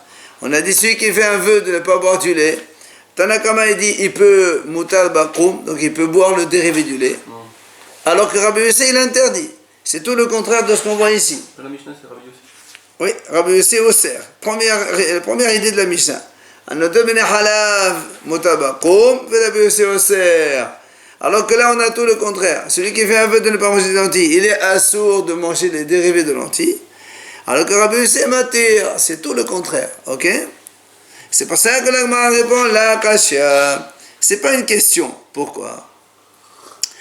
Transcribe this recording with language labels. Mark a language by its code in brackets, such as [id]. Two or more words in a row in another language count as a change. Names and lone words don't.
[fr] On a dit celui qui fait un vœu de ne pas boire du lait, Tanakama il dit il peut [he] מותר בקום, [fr] donc il peut boire le dérivé du lait. Alors que Rabbi Yossé il interdit. C'est tout le contraire de ce qu'on voit ici. Dans la Mishnah c'est Rabbi Yossé. Oui, Rabbi Yossé osser. Première idée de la Mishnah. [he] הנודר מן החלב מותר בקום, רבי יוסי אוסר. [fr] Alors que là, on a tout le contraire. Celui qui fait un vœu de ne pas manger de lentilles, il est assourd de manger les dérivés de lentilles. Alors que Rabbi Yossé matir, c'est tout le contraire. Ok? C'est pour ça que la Gemara répond la kasha. C'est pas une question. Pourquoi?